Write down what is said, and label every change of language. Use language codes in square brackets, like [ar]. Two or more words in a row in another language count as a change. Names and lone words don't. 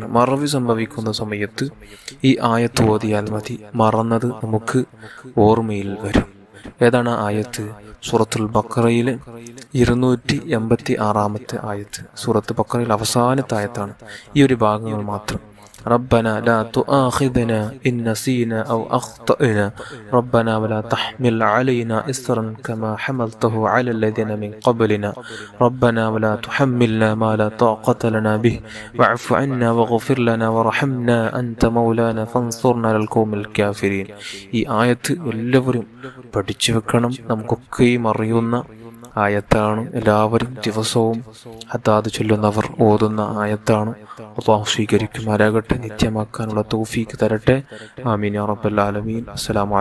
[ml] മറവി സംഭവിക്കുന്ന സമയത്ത് ഈ ആയത്ത് ഓതിയാൽ മതി, മറന്നത് നമുക്ക് ഓർമ്മയിൽ വരും. ഏതാണ് ആയത്ത്? സൂറത്തുൽ ബഖറയിലെ 286 ആയത്ത്. സൂറത്ത് ബഖറയിൽ അവസാനത്തെ ആയത്താണ്. ഈ ഒരു ഭാഗങ്ങൾ മാത്രം. [ar] ربنا لا تؤاخذنا إن نسينا أو أخطأنا ربنا ولا تحمل علينا إصرا كما حملته على الذين من قبلنا ربنا ولا تحملنا ما لا طاقة لنا به واعف عنا واغفر لنا وارحمنا أنت مولانا فانصرنا على القوم الكافرين. [ml] ഈ ആയത്ത് എല്ലാവരും പഠിച്ചു വെക്കണം. നമുക്കൊക്കെയും അറിയുന്ന ആയത്താണ്. എല്ലാവരും ദിവസവും അതാത് ചൊല്ലുന്നവർ ഓതുന്ന ആയത്താണ്. അല്ലാഹു സ്വീകരിക്കുമാരാകട്ടെ, നിത്യമാക്കാനുള്ള തൗഫീഖ് തരട്ടെ. [ar] آمين يا رب العالمين.